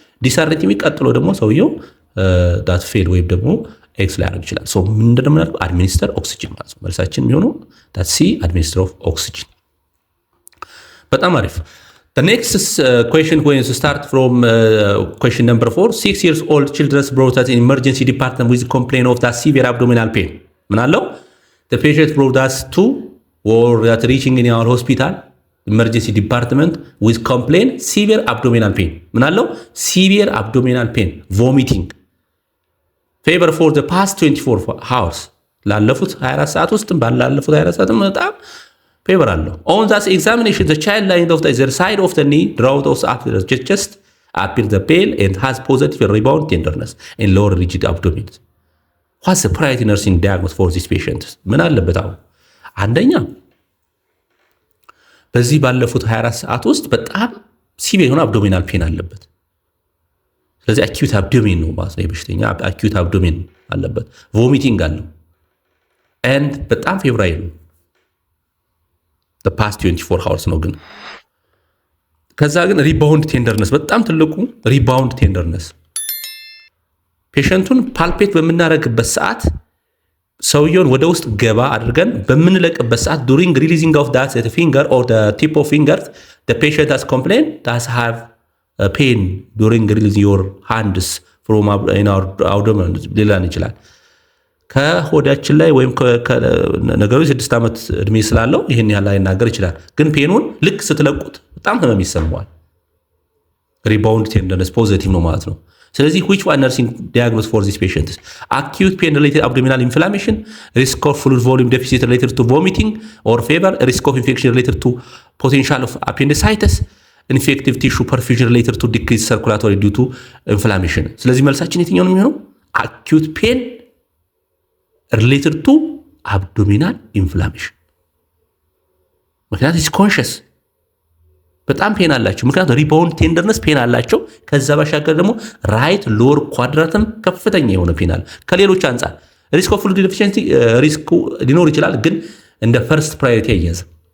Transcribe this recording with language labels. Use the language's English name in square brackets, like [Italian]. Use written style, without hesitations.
[Amharic] ዲስአርቲሚ ቀጥሎ ደግሞ ሰውየው ዳት ፌል ወይም ደግሞ ኤክስ ሊያደርግ ይችላል። ምንድነው የምናደርገው? አድሚኒስተር ኦክሲጅን ማለት ነው። መልሳችን የሚሆነው ዳት ሲ አድሚኒስተር ኦፍ ኦክሲጅን። በጣም አሪፍ። [English] The next question going to start from question number 4. 6 years old children brought us in emergency department with complaint of that severe abdominal pain. [Amharic] ምን አለው? [English] The patient brought us to or that reaching in our hospital emergency department with complaint severe abdominal pain. [Amharic] ምን አለው? [English] severe abdominal pain, vomiting, fever for the past 24 hours. [Amharic] ላለፉት 24 ሰዓት ውስጥ ባላለፉት 24 ሰዓት በጣም ፌቨር አለው። [English] on that examination the child lying of the other side of the knee drought of the chest appeared the pale and has positive rebound tenderness in lower rigid abdomen. what's the priority nursing diagnosis for this patient? [Amharic] ምን አለበት? አሁን አንደኛ በዚህ ባለፉት 24 ሰዓት ውስጥ በጣም ሲቪር የሆነ አብዶሚናል ፔን አለበት። ስለዚህ አኪዩት አብዶሚን ነው ማለት ነው። የበሽተኛ አኪዩት አብዶሚን አለበት። ቮሚቲንግ አለው ኤንድ በጣም ፌብራይል ነው። [English] the past 24 hours [Amharic] ነው ግን ከዛ ግን ሪባውንድ ቴንደርነስ በጣም ትልቁ ሪባውንድ ቴንደርነስ ፔሸንቱን ፓልፔት በምናደርግበት ሰዓት ሰውየውን ወደ ውስጥ ገባ አድርገን በምንለቅበት ሰዓት [English] during releasing of that finger or the tip of fingers the patient has complained that have pain during releasing your hands from in our abdomen [Amharic] ሊላን ይችላል። ከሆዳችን ላይ ወይም ነገሩ 6 ዓመት እድሜ ስላለው ይሄን ያህል አይናገር ይችላል። ግን ፔኑን ልክ ስትለቁት በጣም ህመም ይሰማዋል። ሪባውንድ ቴንደርነስ ፖዚቲቭ ነው ማለት ነው። ስለዚህ [English] which one nursing diagnosis for this patient? acute pain related abdominal inflammation, risk of fluid volume deficit related to vomiting or fever, risk of infection related to potential of appendicitis, infective tissue perfusion related to decreased circulatory due to inflammation. [Amharic] ስለዚህ መልሳችን የትኛው ነው የሚሆነው? [English] acute pain related to abdominal inflammation. [Amharic] ምክንያቱም [English] is conscious [Amharic] በጣም ፔን አላቸው። ምክንያቱም ሪባውንድ ቴንደርነስ ፔን አላቸው። ከዛ ባሻገር ደግሞ ራይት ሎወር ኳድራንትም ከፍተኛ የሆነ ፔን አለ። ከሌሎች አንጻር ሪስክ ኦፍ ፍሉይድ ዲፊሺየንሲ ሪስኩ ሊኖር ይችላል፣ ግን እንደ ፈርስት ፕራዮሪቲ አይያዝም።